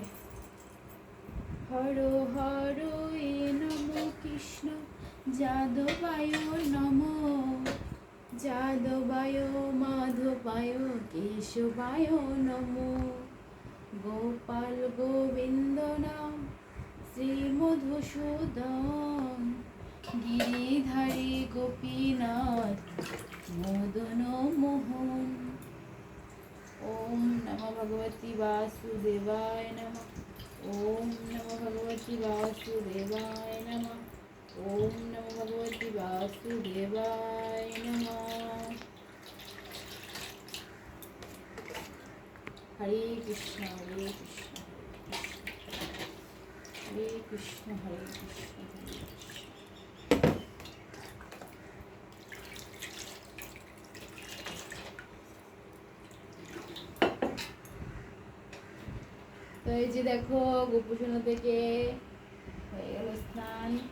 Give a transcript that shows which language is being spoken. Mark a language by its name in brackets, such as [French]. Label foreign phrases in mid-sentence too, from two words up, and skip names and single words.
[Sanskrit] হর হর এ নম কৃষ্ণ যাদবায় নম, যাদবায় মাধবায় কেশবায় নম। [Bangla] গোপাল গোবিন্দ নাম শ্রী মধুসূদন, গিরিধারী গোপীনাথ মদন মোহন। [Sanskrit] ওম নমো ভগবতী বাসুদেবায় নমঃ। ওম নমো ভগবতী বাসুদেবায় নমঃ। ওম নমো ভগবতী বাসুদেবায় নমঃ। হরে কৃষ্ণ, হরে কৃষ্ণ, হরে কৃষ্ণ, হরে কৃষ্ণ, হরে কৃষ্ণ। [Bangla] তো এই যে দেখো গোপুসোনা থেকে হয়ে গেল স্নান।